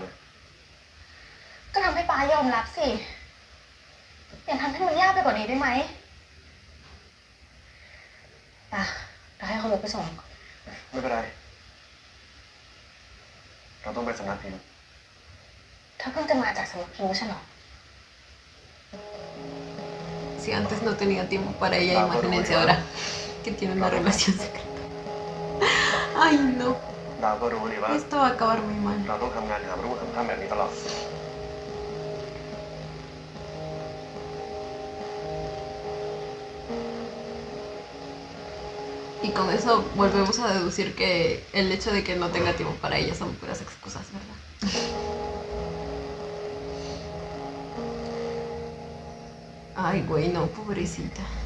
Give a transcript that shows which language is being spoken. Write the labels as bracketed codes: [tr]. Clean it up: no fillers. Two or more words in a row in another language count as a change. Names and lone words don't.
[th] ก็ทำให้ป้ายอมรับสิอย่าทำให้มันยากไปกว่านี้ได้ไหมป้าเราให้เขาลุกไปส่ง ไม่เป็นไร เราต้องไปสำนักพิมพ์ เธอเพิ่งจะมาจากสำนักพิมพ์ไม่ใช่เหรอ [es] Si antes no tenía tiempo para ella, imagínense ahora que tiene una relación secreta. Ay, no. [th] ดาวก็รู้ดีว่า [es] Esto va a acabar muy mal. [th] เราต้องทำงานหามรุ่งหามค่ำแบบนี้ตลอด [es] Y con eso volvemos a deducir que el hecho de que no tenga tiempo para ella son puras excusas, ¿verdad? Ay, güey, no, pobrecita.